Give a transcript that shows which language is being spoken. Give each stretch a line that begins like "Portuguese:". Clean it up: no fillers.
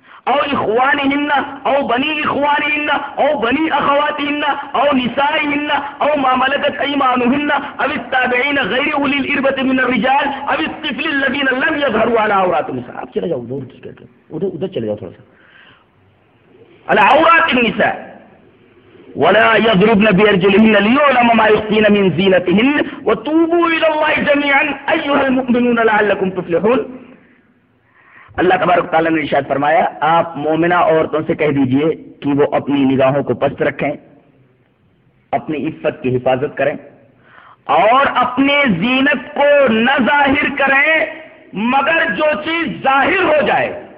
Arabic: او اخوانهن او بني اخوانهن او بني اخواتهن او نسائهن او ما ملكت ايمانهن او التابعين غير اولي الاربة من الرجال او الطفل الذين لم يظهروا على عورات النساء.
Urdu: اب چلے جاؤ دور کس کہتے ہیں ادھر چلے جاؤ تھوڑا سا
Arabic: على عورات النساء ولا يضربن بأرجلهن ليعلم ما يخفين من زينتهن وتوبوا إلى الله جميعا أيها المؤمنون لعلكم تفلحون.
Urdu: اللہ تبارک تعالیٰ نے ارشاد فرمایا آپ مومنہ عورتوں سے کہہ دیجئے کہ وہ اپنی نگاہوں کو پست رکھیں, اپنی عفت کی حفاظت کریں اور اپنے زینت کو نہ ظاہر کریں مگر جو چیز ظاہر ہو جائے.